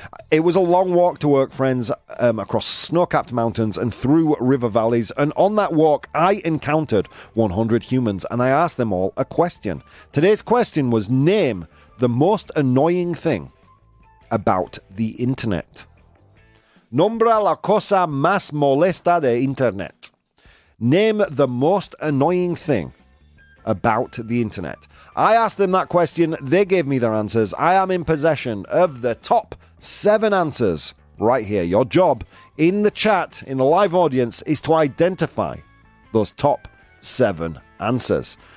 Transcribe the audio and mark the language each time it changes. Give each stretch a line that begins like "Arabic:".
English: It was a long walk to work, friends, across snow-capped mountains and through river valleys. And on that walk, I encountered 100 humans, and I asked them all a question. Today's question was, name the most annoying thing about the internet.
Spanish: Nombra la cosa más molesta de internet.
English: Name the most annoying thing about the internet. I asked them that question. They gave me their answers. I am in possession of the top 7 answers right here. Your job in the chat, in the live audience, is to identify those top 7 answers.